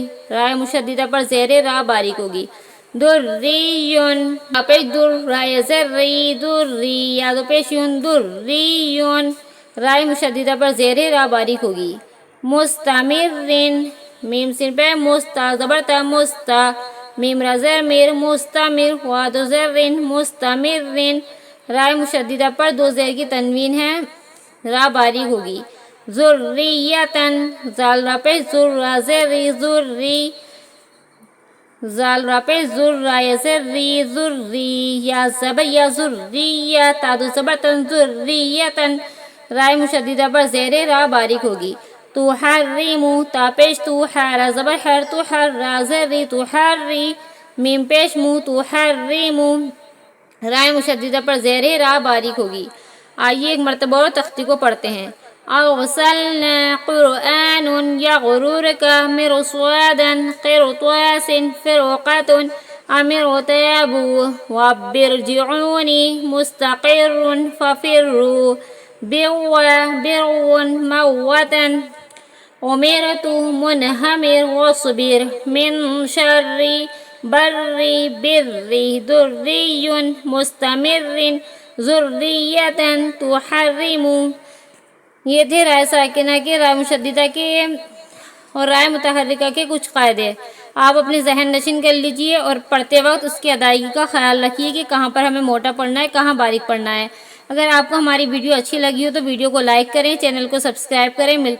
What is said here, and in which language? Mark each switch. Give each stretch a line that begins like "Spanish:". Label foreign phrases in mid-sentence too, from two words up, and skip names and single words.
Urdu: را مشددہ پر زیر ہے، را باریک ہوگی. دریون پیش در رائے زری دری یادو پیشون دریون. رائے مشددہ پر زیر ہے، را باریک ہوگی. مستمرن میم سین پہ مستا زبر تا مستا میم را زر میر مستمر وادو زرن مستمرن. رائے مشددہ پر 2 زیر کی تنوین ہے، را باریک ہوگی. ذریتن زال را پیش زر را زری ذری زال را پیش زر را زری ذری یا زبر یا ذریہ تادو زبر تن ذریتن. رائے مشددہ پر زیر ہے، را باریک ہوگی. تحرمو تا پیش تو حارا زبر حر تو حر را زری تحری میم پیش مو تحرمو. رائے مشددہ پر زیر ہے، را باریک ہوگی. آئیے ایک مرتبہ اور تختی کو پڑھتے ہیں.
Arabic: أرسلنا قرآن يغررك مرصادا قرطاس فرقة أمر تابوا وبرجعوني مستقر ففروا. موتن عمرت منہمر وصبر من شر بر دری مستمر ذریتا تحرم.
Urdu: یہ تھے رائے ساکنہ کے، رائے مشددہ کے اور رائے متحرکہ کے کچھ قاعدے. آپ اپنے ذہن نشین کر لیجئے اور پڑھتے وقت اس کی ادائیگی کا خیال رکھیے کہ کہاں پر ہمیں موٹا پڑھنا ہے، کہاں باریک پڑھنا ہے. اگر آپ کو ہماری ویڈیو اچھی لگی ہو تو ویڈیو کو لائک کریں، چینل کو سبسکرائب کریں.